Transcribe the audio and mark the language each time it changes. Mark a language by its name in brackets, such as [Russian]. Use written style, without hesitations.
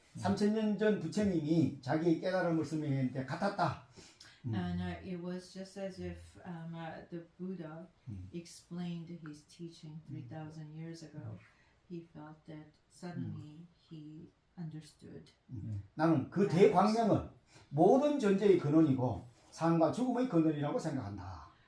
[Korean] 3000년 전 부처님이 자기의 깨달음을 설명했는데 같았다. [English] And it was just as if the Buddha explained his teaching 3,000 years ago. He felt that suddenly he understood. [Korean] 나는 그 대광명을 모든 존재의 근원이고 삶과 죽음의 근원이라고 생각한다.